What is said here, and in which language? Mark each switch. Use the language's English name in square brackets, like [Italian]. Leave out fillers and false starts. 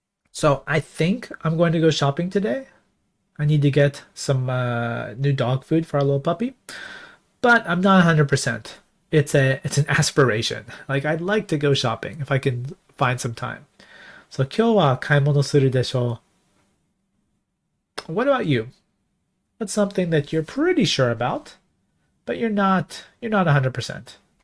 [English] So I think I'm going to go shopping today. I need to get some new dog food for our little puppy, but I'm not 100%. It's an aspiration. Like, I'd like to go shopping if I can find some time. So [Japanese] 今日は買い物するでしょう? [English] What about you? What's something that you're pretty sure about, but you're not 100%?